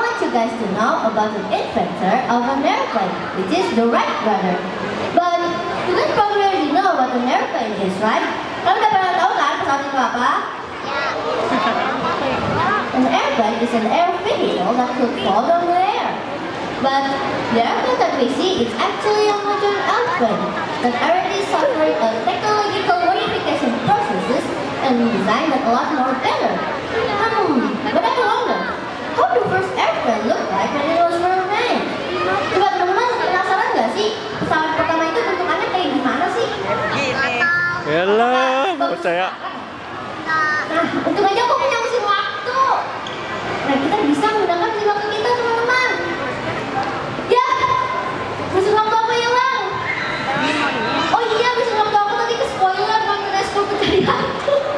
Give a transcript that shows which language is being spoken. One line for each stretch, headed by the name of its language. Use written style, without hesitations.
English: you guys to know about the inventor of an airplane, which is the Wright brother. But you guys probably already know what an airplane is, right?
Indonesian: Kalian udah pernah tahu kan pesawat itu apa?
English: An airplane is an air vehicle that could float on the air. But the airplane that we see is actually a modern airplane that already suffered a technological modification processes and designed that a lot more better. But I wonder, how the first airplane look like when it was first made?
Indonesian: Coba teman-teman penasaran nggak sih pesawat pertama itu bentukannya kayak gimana sih? Yalah, percaya. Nah, untung aja aku punya mesin waktu. Nah, kita bisa menggunakan mesin waktu kita, teman-teman. Ya, mesin waktu apa hilang? Oh iya, mesin waktu aku tadi ke spoiler nonton Eskul Pencari Hantu.